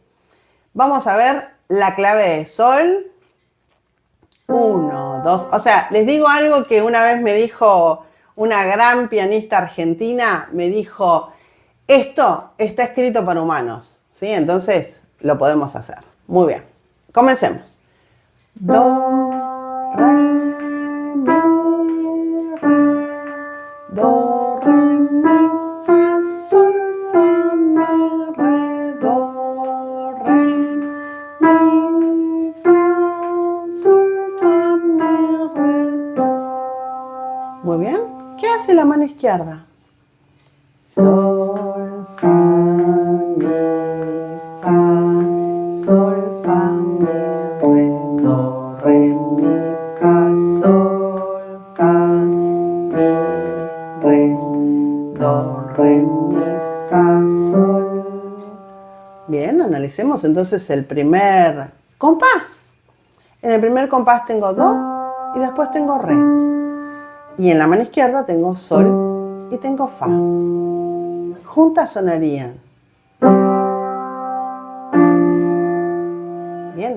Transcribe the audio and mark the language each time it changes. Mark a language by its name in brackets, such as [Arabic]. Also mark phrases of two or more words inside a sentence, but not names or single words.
[Spanish] Vamos a ver la clave de sol. 1, 2. O sea, les digo algo que una vez me dijo una gran pianista argentina, me dijo: esto está escrito para humanos, ¿sí? Entonces lo podemos hacer. Muy bien, comencemos. Do, re, mi, re. Do, re, mi, fa, sol, fa, mi, re. Do, re, mi, fa, sol, fa, mi, re. Muy bien. ¿Qué hace la mano izquierda? Sol, fa, mi, fa, sol, fa, mi, re, do, re, mi, fa, sol, fa, mi, re, do, re, mi, fa, sol. Bien, analicemos entonces el primer compás. En el primer compás tengo do y después tengo re. Y en la mano izquierda tengo sol y tengo fa. Juntas sonarían. Bien.